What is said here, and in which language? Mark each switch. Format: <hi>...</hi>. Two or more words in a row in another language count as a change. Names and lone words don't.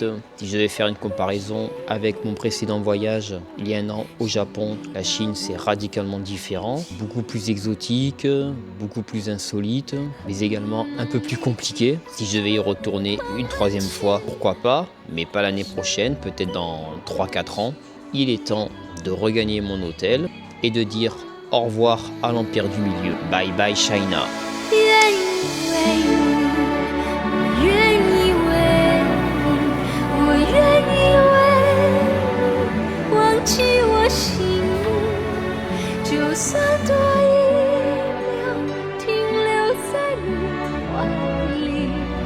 <fr>Si je devais faire une comparaison avec mon précédent voyage, il y a 1 an au Japon, la Chine c'est radicalement différent, beaucoup plus exotique, beaucoup plus insolite, mais également un peu plus compliqué. Si je vais y retourner une 3e fois, pourquoi pas, mais pas l'année prochaine, peut-être dans 3-4 ans. Il est temps de regagner mon hôtel et de dire au revoir à l'Empire du Milieu.</fr> <en>Bye bye China.</en> <zh>就算多1秒停留在你怀里。</zh>